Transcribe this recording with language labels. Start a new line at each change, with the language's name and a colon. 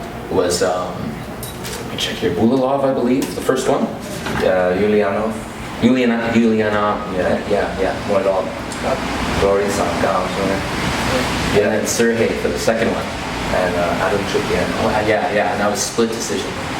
English: Was let me check here. Bulalov, I believe, the first one. Yulianov. Yulianov. Yeah.
Thai: มวยรอบ Glory 39 ใช่ไหม
English: And then Sergey for the second one. and Adam Shead. Oh, yeah, and that was split decision.